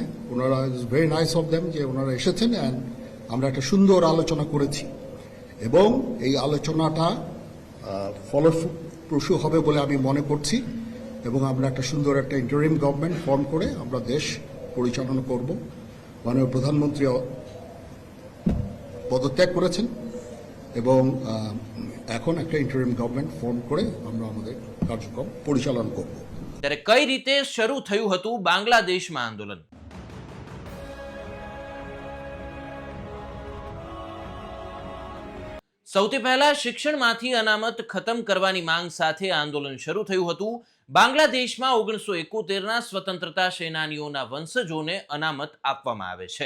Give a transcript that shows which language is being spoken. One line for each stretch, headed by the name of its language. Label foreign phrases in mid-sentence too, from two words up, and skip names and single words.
Bangla: ওনারা
English: very nice of them
Bangla: যে ওনারা এসেছেন অ্যান্ড আমরা একটা সুন্দর আলোচনা করেছি এবং এই আলোচনাটা ফলপ্রসূ হবে বলে আমি মনে করছি এবং আমরা একটা সুন্দর একটা
English: interim government form
Bangla: করে আমরা দেশ পরিচালনা করব। মাননীয় প্রধানমন্ত্রী পদত্যাগ করেছেন এবং এখন একটা
English: interim government form
Bangla: করে আমরা আমাদের কার্যক্রম পরিচালনা করব।
Gujarati: ત્યારે કઈ રીતે શરૂ થયું હતું બાંગ્લાદેશમાં આંદોલન? સૌથી પહેલા શિક્ષણમાંથી અનામત ખતમ કરવાની માંગ સાથે આંદોલન શરૂ થયું હતું। બાંગ્લાદેશમાં 1971ના સ્વતંત્રતા સેનાનીઓના વંશજોને અનામત આપવામાં આવે છે।